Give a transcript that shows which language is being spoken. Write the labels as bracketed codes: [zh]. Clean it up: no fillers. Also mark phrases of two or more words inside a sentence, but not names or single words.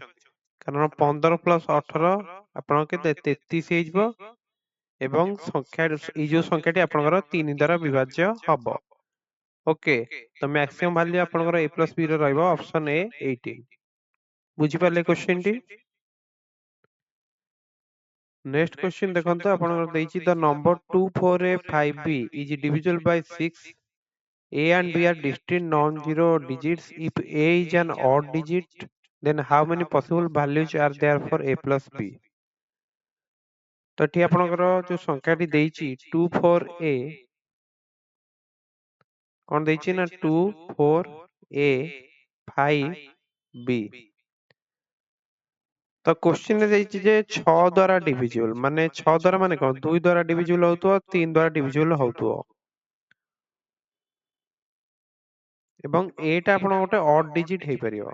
[or] କାରଣ 15 ପ୍ଲସ୍ 18 ଆପଣଙ୍କ କେତେ 33 ହେଇଯିବ ଏବଂ ସଂଖ୍ୟା ଏଇ ଯୋଉ ସଂଖ୍ୟାଟି ଆପଣଙ୍କର 3 ଦ୍ୱାରା ବିଭାଜ୍ୟ ହବ। ଓକେ, ତ [en] maximum value [or] ଆପଣଙ୍କର A ପ୍ଲସ୍ B ର ରହିବ ଅପସନ A 18। ବୁଝିପାରିଲେ କ୍ୱେଶ୍ଚିନ୍ ଟି? [en] next question [or] ଦେଖନ୍ତୁ ଆପଣଙ୍କର ଦେଇଛି [en] the number 24A5B is divisible by 6. A and B are distinct non-zero digits. If A is an odd digit, then how many possible values are there for A plus B? [or] ତ ଏଠି ଆପଣଙ୍କର ଯୋଉ ସଂଖ୍ୟାଟି ଦେଇଛି 24A କଣ ଦେଇଛି ନା 24A5B। ତ କୋଶ୍ଚିନ୍ ରେ ଦେଇଛି ଯେ 6 ଦ୍ୱାରା ଡିଭିଜିବଲ, ମାନେ 6 ଦ୍ୱାରା ମାନେ କଣ 2 ଦ୍ୱାରା ଡିଭିଜିବଲ ହଉଥିବ 3 ଦ୍ୱାରା ଡିଭିଜିବଲ ହଉଥିବ ଏବଂ ଏଟା ଆପଣ ଗୋଟେ [en] odd digit [or] ହେଇପାରିବ।